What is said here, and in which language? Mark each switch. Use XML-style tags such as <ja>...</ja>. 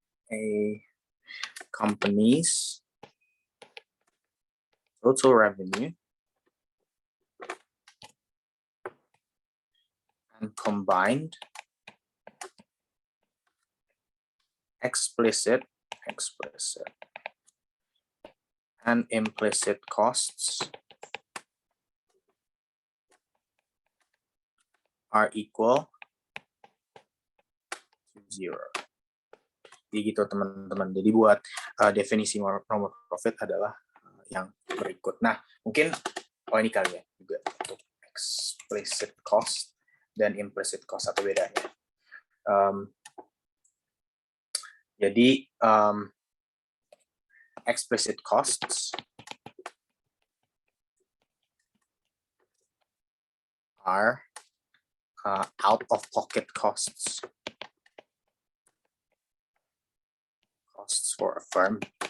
<en>a company's total revenue and combined explicit and implicit costs are equal to 0.</en> <id>Jadi gitu teman-teman. Jadi buat definisi normal profit adalah yang berikut. Nah, mungkin ini kali ya juga untuk explicit cost dan implicit cost atau bedanya.</id> <en>Jadi explicit costs are out-of-pocket costs for a firm.</en>